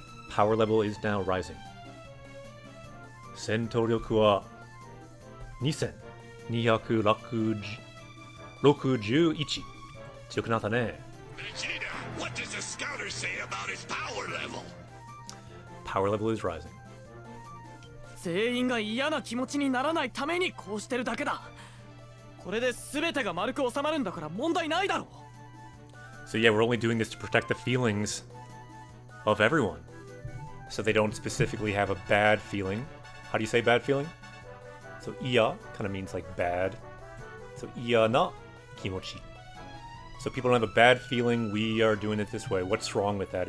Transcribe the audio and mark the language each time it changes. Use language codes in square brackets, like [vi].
[en] Power level is now rising. [ja] Sentou ryoku wa 2261. 強くなったね。 [en] Vegeta, what does the scouter say about his power level? Power level is rising. [ja] 全員が嫌な気持ちにならないためにこうしてるだけだ。これで全てが丸く収まるんだから問題ないだろう。 [en] So yeah, we're only doing this to protect the feelings of everyone. So they don't specifically have a bad feeling. How do you say bad feeling? So iya kind of means like bad. So iya na kimochi. So people don't have a bad feeling, we are doing it this way. What's wrong with that?